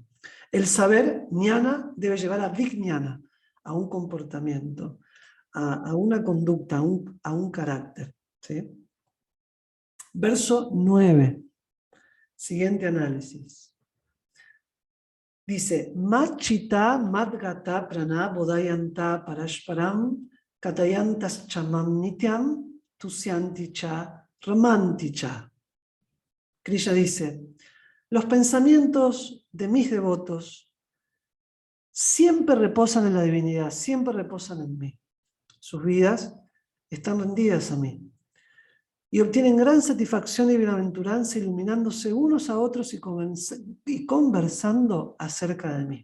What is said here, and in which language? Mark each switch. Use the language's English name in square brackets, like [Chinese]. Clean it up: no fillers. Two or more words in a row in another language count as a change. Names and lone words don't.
[Spanish] El saber, jnana, debe llevar a vijnana, a un comportamiento, a una conducta, a un carácter. ¿Sí? Verso 9. Siguiente análisis. Dice, [Sanskrit] मच्चित्ता मद्गतप्राणा बोधयन्तः परस्परम् कथयन्तश्च मां नित्यं तुष्यन्ति च रमन्ति च. [Spanish] Krishna dice, los pensamientos de mis devotos siempre reposan en la divinidad, siempre reposan en mí. Sus vidas están rendidas a mí. Y obtienen gran satisfacción y bienaventuranza iluminándose unos a otros y conversando acerca de mí.